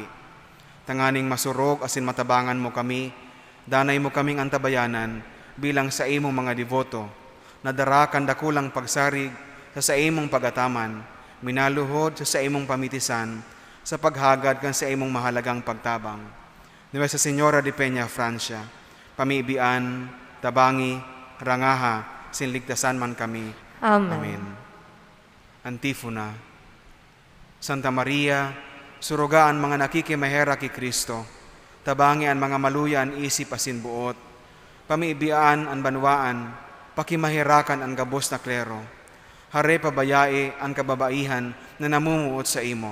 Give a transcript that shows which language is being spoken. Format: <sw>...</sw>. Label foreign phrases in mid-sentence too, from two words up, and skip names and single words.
<bik>Tanganing masurog asin matabangan mo kami, danay mo kaming antabayanan bilang sa imong mga devoto, nadarakan dakulang pagsarig sa imong pagataman, minaluhod sa imong pamitisan, sa paghagad kan sa imong mahalagang pagtabang. Nuestra Señora de Peñafrancia, pamibian, tabangi, rangaha, sinligtasan man kami. Amen. Amen. Antifona. Santa Maria, surugaan mga nakikimahera ki Kristo, tabangi ang mga maluyan isip asin buot, pamibian ang banwaan, pakimahirakan ang gabos na klero, hare pabayae ang kababaihan na namumuot sa imo.</bik>